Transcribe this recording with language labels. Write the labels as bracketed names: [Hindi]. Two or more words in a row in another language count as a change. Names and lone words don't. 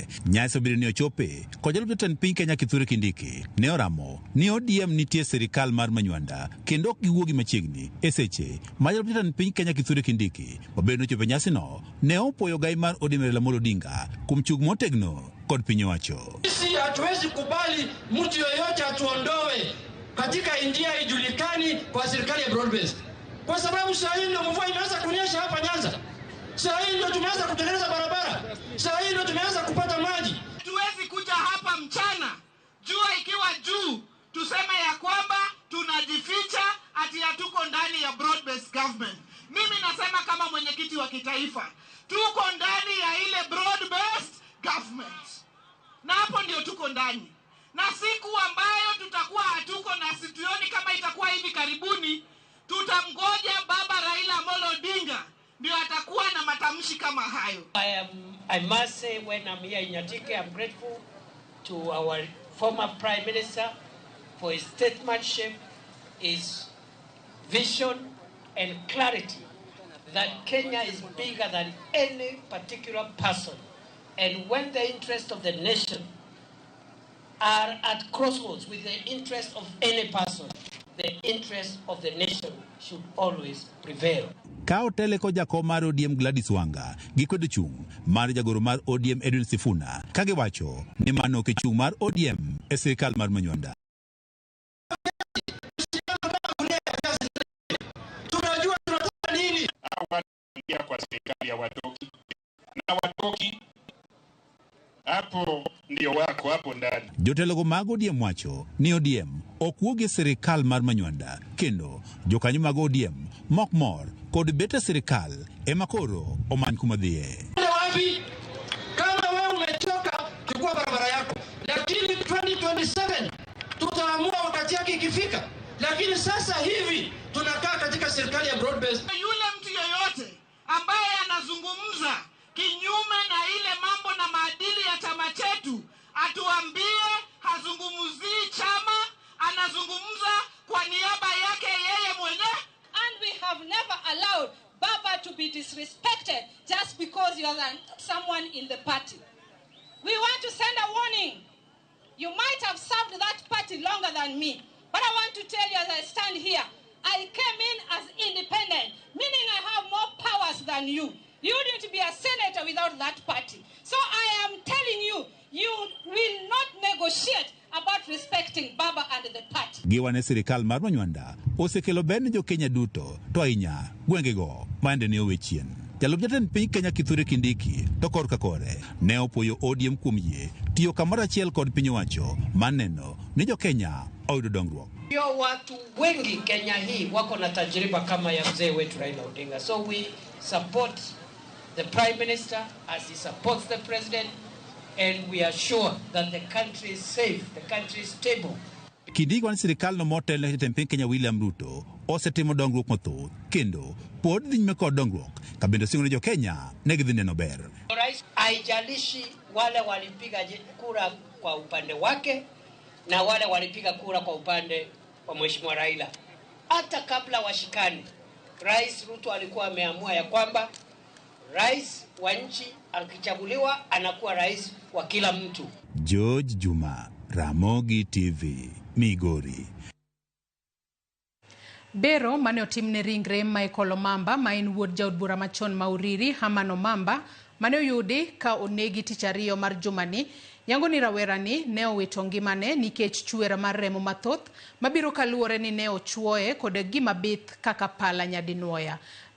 [Luo (Kenya and Tanzania)] Nyasi obiro ni ochope ko jalup jatend piny Kenya Kithure Kindiki ne oramo ni ODM nitie sirikal mar Manywanda kendo ok giwuogi machiegni e seche ma jalup jatend piny Kenya Kithure Kindiki obedo chope nyasi no ne opoyo gai mar ODM Raila Amolo Odinga kuom chung' motegno kod piny owacho. [Swahili] Sisi hatuwezi kubali mtu yoyote atuondoe katika India ijulikani kwa serikali ya [English] broad based. [Swahili] Kwa sababu saa hii ndio mvua imeanza kunyesha hapa Nyanza. Saa hii ndio tumeanza kutengeneza barabara. Saa hii ndio tumeanza kupata maji. Tuwezi kuja hapa mchana jua ikiwa juu tuseme ya kwamba tunajificha ati hatuko ndani ya [English] broad based government. [Swahili] Mimi nasema kama mwenyekiti wa kitaifa, tuko ndani ya ile [English] broad based government. [Swahili] Na hapo ndio tuko ndani. Na siku ambayo tutakuwa hatuko na situoni kama itakuwa hivi karibuni, tutamgoja baba Raila Amolo Odinga ndio atakuwa na matamshi kama hayo. [English] I must say when I'm here in Nyatike, I'm grateful to our former Prime Minister for his statesmanship, his vision and clarity that Kenya is bigger than any particular person. And when the interests of the nation are at crossroads with the interest of any person, the interest of the nation should always prevail. [Luo (Kenya and Tanzania)] Kao tele ko jakom mar ODM Gladys Wanga gikwedo chung' mar jagoro mar ODM Edwin Sifuna kage wacho ni mano ke chung' mar ODM e sirikal mar Manywanda. [Swahili] Tunajua tunataka nini? Hawaingia kwa serikali ya watoki. Na watoki hapo ndio wako hapo ndani. [Luo (Kenya and Tanzania)] Jotelogo mag ODM wacho ni ODM ok wuog e sirikal mar Manywanda kendo jokanyo mag ODM mok mor kod bete sirikal ema koro omany kuma dhiye. [Swahili] Wapi? Kama wewe umechoka, chukua barabara yako. Lakini 2027 tutaamua wakati yake ikifika. Lakini sasa hivi tunakaa katika serikali ya [English] broad based. [Swahili] Yule mtu yeyote ambaye anazungumza kinyume na ile mambo na maadili ya chama chetu, atuambie hazungumzii chama, anazungumza kwa niaba yake yeye mwenyewe. [English] And we have never allowed Baba to be disrespected just because you are someone in the party. We want to send a warning. You might have served that party longer than me, but I want to tell you as I stand here, I came in as independent, meaning I have more powers than you. You need to be a senator without that party. So I am telling you, you will not negotiate about respecting Baba and the party. [Luo (Kenya and Tanzania)] Giwane sirikal mar Manywanda osekelo ber ne jo Kenya duto to ahinya gwengego mande ne owechien. Jalup jatend piny Kenya Kithure Kindiki to korka kore ne opoyo ODM kuom yie tiyo kamoro achiel kod piny owacho maneno ni jo Kenya oyudo dongruok. [Swahili] Yo watu wengi Kenya hii wako na tajriba kama ya mzee wetu Raila Odinga. [English] So we support the Prime Minister as he supports the President, and we are sure that the country is safe, the country is stable. [Luo (Kenya and Tanzania)] Kindiki wan sirikal no motel ne jatend piny Kenya William Ruto osetimo dongruok mathoth kendo pod dhi nyime kod dongruok ka bende singo ne jo Kenya ne gidhi neno ber. [Swahili] Rais haijalishi wale walipiga kura kwa upande wake na wale walipiga kura kwa upande wa Mheshimiwa Raila. Hata kabla washikani, Rais Ruto alikuwa ameamua ya kwamba rais wa nchi akichaguliwa anakuwa rais wa kila mtu. George Juma, Ramogi TV, Migori. [Luo (Kenya and Tanzania)] Bero mane otimne ringre Michael Omamba ma en wuod jaod bura machon Mauriri Herman Omamba mane oyudi ka onegi tich ariyo mar jumani yango ni rawerani ne owito ngimane nikech chuera mar remo mathoth mabiro kaluwore ni ne ochuoye kod gima bith kaka pala nyadinuoya.